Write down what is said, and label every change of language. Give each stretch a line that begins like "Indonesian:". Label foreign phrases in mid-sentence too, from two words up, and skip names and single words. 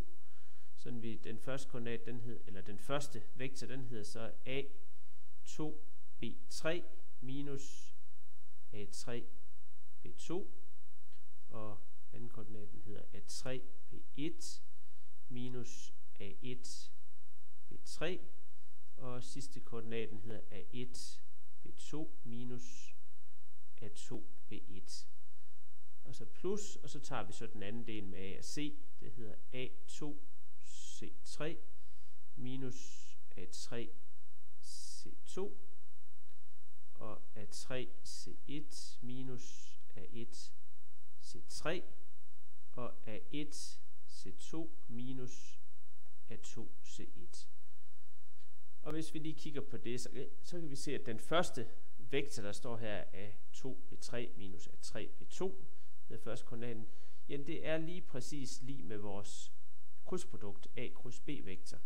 Danish: Sådan vi den første koordinat, den første vektor, den hedder så A2 B3 minus A3 B2, og anden koordinaten hedder A3 B1 minus A1 B3, og sidste koordinaten hedder A1 B2 minus A2 B1. Og så plus, og så tager vi så den anden del med A og C, det hedder A2 C3 minus A3 C2, og A3 C1 minus A1 C3, og A1 C2 minus A2 C1. Og hvis vi lige kigger på det, så kan vi se, at den første vektor, der står her, er A2 B3 minus A3 B2, det er første koordinaten, ja, det er lige præcis lige med vores krydsprodukt A kryds B vektor.